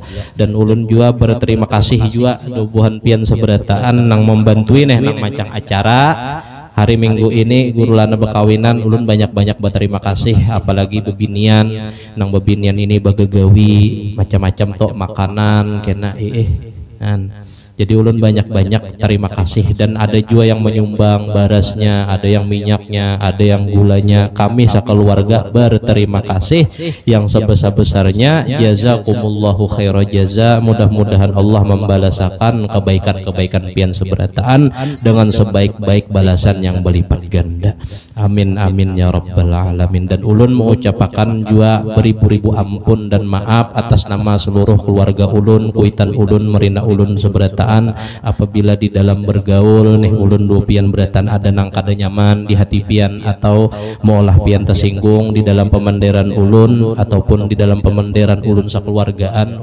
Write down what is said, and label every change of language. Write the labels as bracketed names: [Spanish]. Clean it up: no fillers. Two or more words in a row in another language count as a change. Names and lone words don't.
[Banjar] Dan ulun juga berterima kasih juga dubuhan pian seberataan nang membantuin nang macam acara hari Minggu ini guru lana bekawinan. Ulun banyak-banyak berterima kasih, apalagi bebinian nang bebinian ini bagagawi macam-macam tok makanan kena jadi ulun banyak-banyak terima kasih. [Indonesian] Dan ada juga yang menyumbang barasnya, ada yang minyaknya, ada yang gulanya. Kami sekeluarga berterima kasih yang sebesar-besarnya. [Arabic] جزاكم الله خيرا الجزاء. [Indonesian] Mudah-mudahan Allah membalasakan kebaikan-kebaikan pian seberataan dengan sebaik-baik balasan yang berlipat ganda. [Arabic] آمين آمين يا رب العالمين. [Banjar] Dan ulun mengucapkan juga beribu-ribu ampun dan maaf atas nama seluruh keluarga ulun, kuitan ulun, merina ulun seberataan apabila di dalam bergaul nih ulun dua pian beratan ada nang kada nyaman di hati pian atau maulah pian tersinggung di dalam pemenderan ulun ataupun di dalam pemenderan ulun sekeluargaan.